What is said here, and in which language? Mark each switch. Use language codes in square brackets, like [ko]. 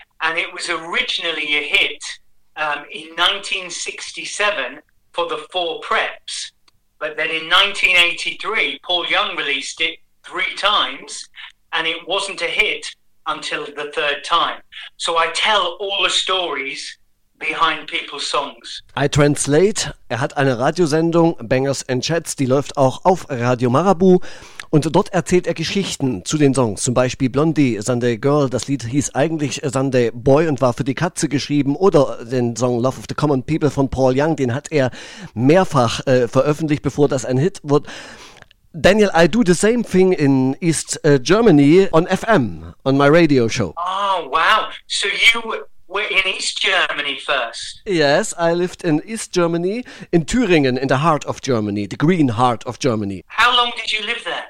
[en] And it was originally a hit in 1967 for the Four Preps. But then in 1983, Paul Young released it 3 times, and it wasn't a hit until the 3rd time. So I tell all the stories behind people's songs. I translate. [de] Er hat eine Radiosendung, Bangers and Chats, die läuft auch auf Radio Marabu. Und dort erzählt er Geschichten zu den Songs, zum Beispiel Blondie, Sunday Girl, das Lied hieß eigentlich Sunday Boy und war für die Katze geschrieben, oder den Song Love of the Common People von Paul Young, den hat er mehrfach veröffentlicht, bevor das ein Hit wird. [en] Daniel, I do the same thing in East Germany on FM, on my radio show. Oh, wow. So you were in East Germany first? Yes, I lived in East Germany, in Thüringen, in the heart of Germany, the green heart of Germany. How long did you live there?